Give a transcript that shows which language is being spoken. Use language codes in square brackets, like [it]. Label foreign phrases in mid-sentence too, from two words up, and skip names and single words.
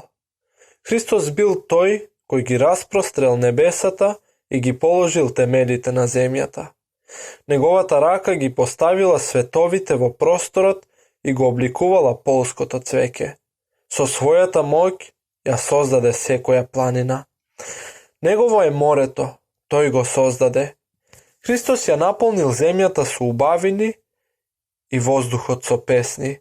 [mk] Христос бил тој кој ги распрострел небесата и ги положил темелите на земјата. Неговата рака ги поставила световите во просторот и го обликувала полското цвеќе. Со својата моќ ја создаде секоја планина. Негово е морето, тој го создаде. Христос ја наполнил земјата со убавини и воздухот со песни.